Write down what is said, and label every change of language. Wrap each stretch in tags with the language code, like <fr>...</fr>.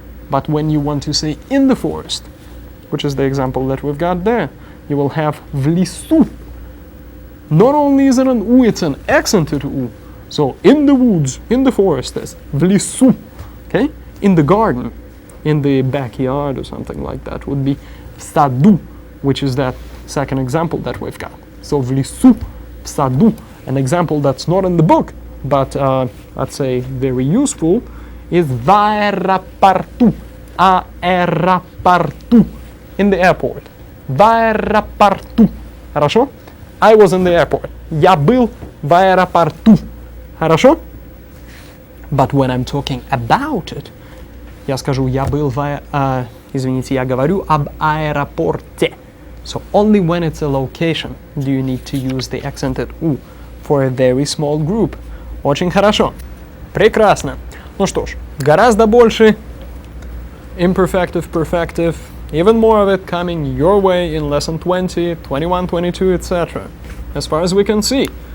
<en>But when you want to say in the forest, which is the example that we've got there, you will have в лесу. Not only is it an U, it's an accented U. So in the woods, in the forest is в лесу, okay? In the garden, in the backyard or something like that would be в саду, which is that second example that we've got.</en> <ru>So в лесу, в саду.</ru> <en>An example that's not in the book, but I'd say very useful, is в аэропорту, аэропорту, in the airport.</en> <ru>В аэропорту. Хорошо?</ru> <en>I was in the airport.</en> <ru>Я был в аэропорту. Хорошо?</ru> <en>But when I'm talking about it,</en> <ru>я скажу, я был извините, я говорю об аэропорте.</ru> <en>So only when it's a location do you need to use the accented U for a very small group.</en> <ru>Очень хорошо. Прекрасно. Ну что ж, гораздо больше</ru> <en>imperfective, perfective, even more of it coming your way in lesson 20, 21, 22, etc. As far as we can see.</en>